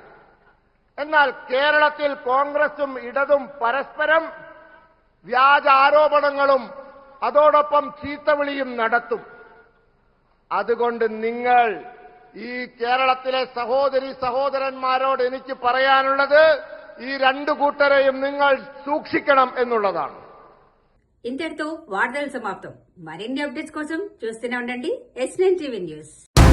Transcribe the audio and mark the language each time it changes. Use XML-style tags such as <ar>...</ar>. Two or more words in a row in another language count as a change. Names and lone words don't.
<ml>എന്നാൽ കേരളത്തിൽ കോൺഗ്രസും ഇടതും പരസ്പരം വ്യാജ ആരോപണങ്ങളും അതോടൊപ്പം ചീത്തവിളിയും നടത്തും. അതുകൊണ്ട് നിങ്ങൾ, ഈ കേരളത്തിലെ സഹോദരി സഹോദരന്മാരോട് എനിക്ക് പറയാനുള്ളത്, ഈ രണ്ടു കൂട്ടരെയും നിങ്ങൾ సూక్షిക്കണം ఎన్నుള്ളതാണ്.</ml> <te>ఇంతటితో వార్తలు సమాప్తం. మరిన్ని అప్డేట్స్ కోసం చూస్తూనే ఉండండి S9 టీవీ న్యూస్.</te>